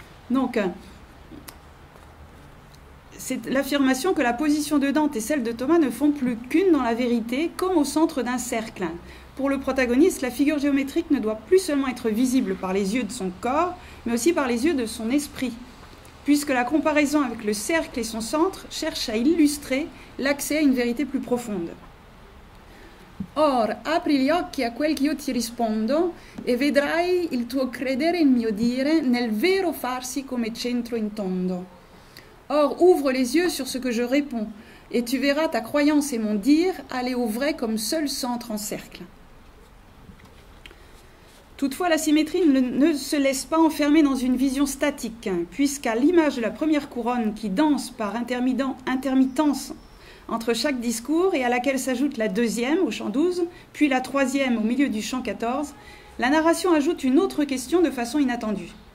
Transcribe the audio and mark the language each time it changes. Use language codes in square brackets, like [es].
[fr] Donc, c'est l'affirmation que la position de Dante et celle de Thomas ne font plus qu'une dans la vérité, comme au centre d'un cercle. Pour le protagoniste, la figure géométrique ne doit plus seulement être visible par les yeux de son corps, mais aussi par les yeux de son esprit, puisque la comparaison avec le cercle et son centre cherche à illustrer l'accès à une vérité plus profonde. [it] Or, apri gli occhi a quel che io ti rispondo e vedrai il tuo credere in mio dire nel vero farsi come centro in tondo. [fr] Or, ouvre les yeux sur ce que je réponds, et tu verras ta croyance et mon dire aller au vrai comme seul centre en cercle. Toutefois, la symétrie ne se laisse pas enfermer dans une vision statique, puisqu'à l'image de la première couronne qui danse par intermittence entre chaque discours et à laquelle s'ajoute la deuxième au chant 12, puis la troisième au milieu du chant 14, la narration ajoute une autre question de façon inattendue.